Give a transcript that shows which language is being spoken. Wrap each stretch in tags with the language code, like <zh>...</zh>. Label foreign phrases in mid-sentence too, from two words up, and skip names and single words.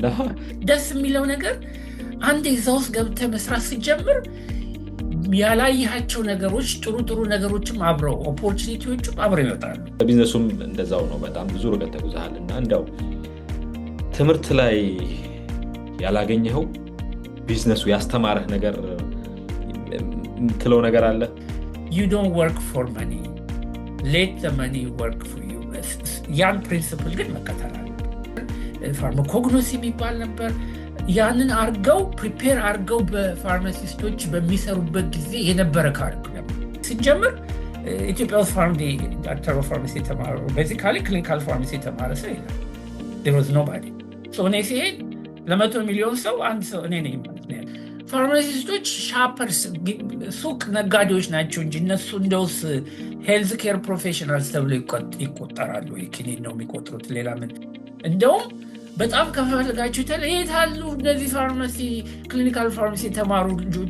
<am>ደስ የሚለው ነገር አንድ እዛ ውስጥ ገብተህ መስራት ሲጀምር ያላየሃቸው ነገሮች ጥሩ ጥሩ ነገሮችም አብረው ኦፖርቹኒቲዎችም አብረው ይወጣሉ። በቢዝነሱም እንደዛው ነው። በጣም ብዙ ርቀት ተጉዘሃል እና እንደው ትምህርት ላይ ያላገኘኸው ቢዝነሱ ያስተማረህ ነገር የምትለው ነገር አለ?</am> <en>You don't work for money, let the money work for you።</en> <am>ያን ፕሪንስፕል ግን መከተል አለ። ፋርማኮግኖሲ የሚባል ነበር። ያንን አርገው ፕሪፔር አርገው በፋርማሲስቶች በሚሰሩበት ጊዜ የነበረ ካሪኩለም ስንጀምር ኢትዮጵያ ውስጥ</am> <en>doctor of pharmacy</en> <am>የተማረ ቤዚካሊ</am> <en>clinical pharmacy</en> <am>የተማረ ሰው የለም።</am> <en>there was nobody።</en> <am>እኔ ሲሄድ ለ100 ሚሊዮን ሰው አንድ ሰው እኔ ነኝ ማለት ነው። ፋርማሲስቶች ሻፐርስ ሱቅ ነጋዴዎች ናቸው እንጂ እነሱ እንደውስ</am> <en>health care professionals</en> <am>ተብሎ ይቆጠራሉ። ኪኒን ነው የሚቆጥሩት። ሌላ ምን? እንደውም በጣም ከፈለጋችሁ የት አሉ እነዚህ</am> <en>pharmacy clinical pharmacy</en> <am>የተማሩ ልጆች?</am>